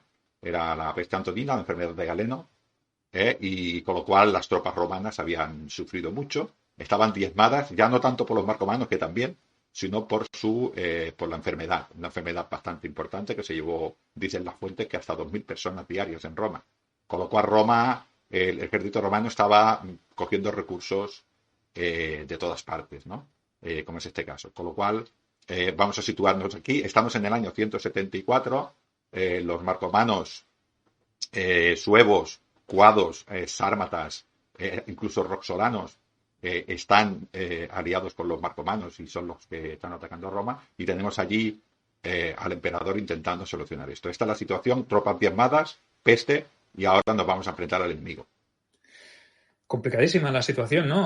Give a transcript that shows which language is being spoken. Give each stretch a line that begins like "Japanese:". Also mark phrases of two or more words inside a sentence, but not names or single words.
Spanish: Era la peste antonina, la enfermedad de Galeno, y con lo cual las tropas romanas habían sufrido mucho, estaban diezmadas, ya no tanto por los marcomanos, que también, sino por la enfermedad, una enfermedad bastante importante que se llevó, dicen las fuentes, que hasta 2.000 personas diarias en Roma. Con lo cual Roma, el ejército romano estaba cogiendo recursos de todas partes, ¿no? Como es este caso. Con lo cual, vamos a situarnos aquí. Estamos en el año 174. Los marcomanos, suevos, cuados, sármatas, incluso roxolanos, están aliados con los marcomanos y son los que están atacando a Roma. Y tenemos allí al emperador intentando solucionar esto. Esta es la situación, tropas diezmadas, peste, y ahora nos vamos a enfrentar al enemigo. Complicadísima la situación, ¿no?